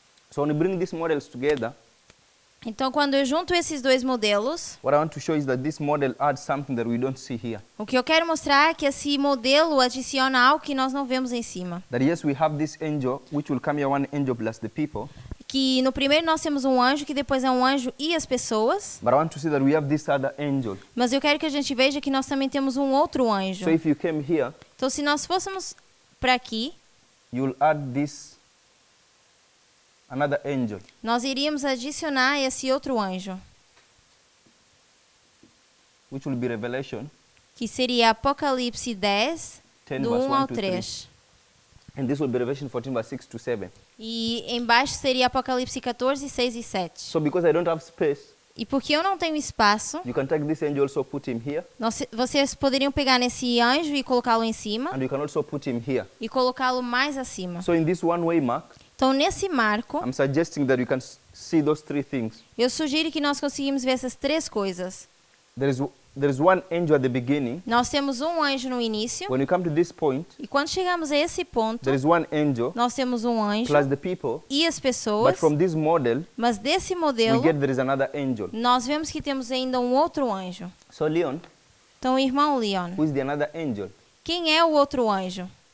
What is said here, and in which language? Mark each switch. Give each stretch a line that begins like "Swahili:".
English: So when we bring these models together,
Portuguese: Então, quando eu junto esses dois modelos,
English: what I want to show is that this model adds something that we don't see here.
Portuguese: o que eu quero mostrar é que esse modelo adiciona algo que nós não vemos em cima.
English: That yes, we have this angel, which will come here, one angel plus the people.
Portuguese: Que no primeiro nós temos um anjo, que depois é um anjo e as pessoas.
English: But I want to see that we have this other angel.
Portuguese: Mas eu quero que a gente veja que nós também temos um outro anjo.
English: So if you came here,
Portuguese: Então, se nós fôssemos para aqui,
English: you'll add this another angel.
Portuguese: nós iríamos adicionar esse outro anjo,
English: Which will be Revelation
Portuguese: que seria Apocalipse 10,
English: 10
Portuguese: do
English: verse 1
Portuguese: 1 ao
English: to 3. And this will be Revelation 14 verse 6 to 7.
Portuguese: E embaixo seria Apocalipse 14, 6 e 7.
English: So because I don't have space,
Portuguese: E porque eu não tenho espaço,
English: you can take this angel, also put him here,
Portuguese: vocês poderiam pegar nesse anjo e colocá-lo em cima
English: and you can also put him here.
Portuguese: e colocá-lo mais acima.
English: So in this one-way mark,
Portuguese: Então, nesse marco,
English: I'm suggesting that you can see those three things.
Portuguese: eu sugiro que nós conseguimos ver essas três coisas.
English: There is one angel at the beginning.
Portuguese: Nós temos um anjo no início,
English: When you come to this point,
Portuguese: e quando chegamos a esse ponto,
English: there is one angel
Portuguese: nós temos um anjo
English: plus the people.
Portuguese: e as
English: But
Portuguese: pessoas,
English: from this model,
Portuguese: mas desse
English: we
Portuguese: modelo,
English: get there is another angel.
Portuguese: nós vemos que temos ainda um outro anjo.
English: So Leon,
Portuguese: Então, irmão Leon,
English: who is the another angel?
Portuguese: quem é o outro anjo?